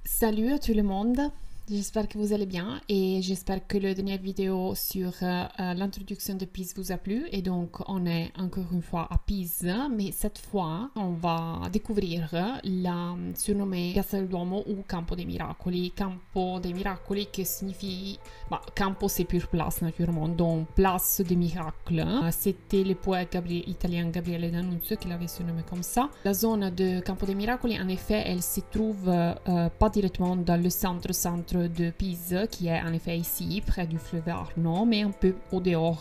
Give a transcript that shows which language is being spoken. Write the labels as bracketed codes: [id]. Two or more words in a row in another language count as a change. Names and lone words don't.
[fr] Salut à tout le monde, j'espère que vous allez bien et j'espère que la dernière vidéo sur l'introduction de Pise vous a plu. Et donc on est encore une fois à Pise, mais cette fois on va découvrir la surnommée Piazza del Duomo ou Campo dei Miracoli. Campo dei Miracoli qui signifie, Campo c'est pure place naturellement, donc place des miracles. C'était le poète italien Gabriele D'Annunzio qui l'avait surnommé comme ça. La zone de Campo dei Miracoli, en effet, elle se trouve pas directement dans le centre de Pise, qui est en effet ici, près du fleuve Arno, mais un peu au dehors.